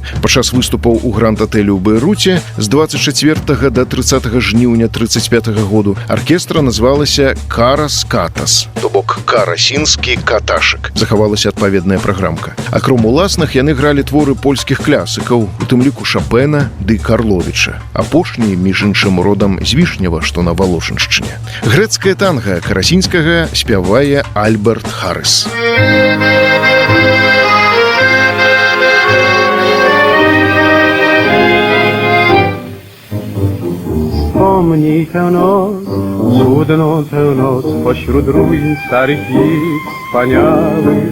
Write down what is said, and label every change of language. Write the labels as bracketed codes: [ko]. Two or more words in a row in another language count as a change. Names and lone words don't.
[be] Падчас выступаў у Гранд-атэлі ў Бейруце з 24 да 30 жніўня 35 году аркестра назвалася «Карас Катас», то бок «Карасінскі каташык». Захавалася адпаведная праграмка. Акром уласных яны гралі творы польскіх клясыкаў, у тым ліку Шапена ды Карловіча. Апошні, між іншым, родам з Вішнева, што на Валошыншчыне. Грэцкае танга Карасінскага спявае Альберт Харрис. [pl] Wspomnij tę noc, cudną tę noc, pośród ruin starych i wspaniałych.